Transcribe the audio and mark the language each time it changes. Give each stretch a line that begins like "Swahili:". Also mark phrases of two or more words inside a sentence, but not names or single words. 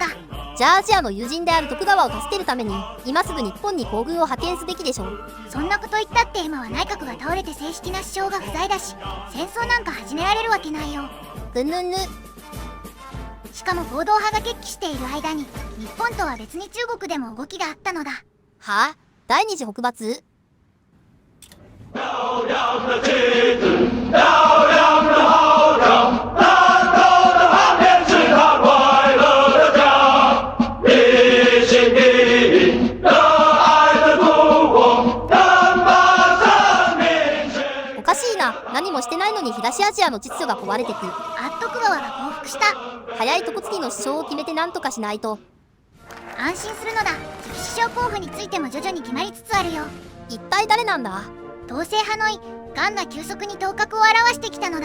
Japanese: じゃあアジアの友人である徳川を助けるために今すぐ日本に行軍を派遣すべきでしょう。そんなこと言ったって今は内閣が倒れて正式な首相が不在だし、戦争なんか始められるわけないよ。ぐんぬんぬ。しかも合同派が決起している間に、日本とは別に中国でも動きがあったのだ。はあ、第二次北伐。
Chinese: 漂亮的旗子，漂亮的号角，战斗的航天是他快乐的家，一心一意热爱的祖国，能把生命去。
Japanese: おかしいな。何もしてないのに東アジアの秩序が壊れてく。徳川が降伏した。早いとこ次の首相を決めて何とかしないと。安心するのだ。次期首相候補についても徐々に決まりつつあるよ。一体誰なんだ。統制派のイガンが急速に頭角を現してきたのだ。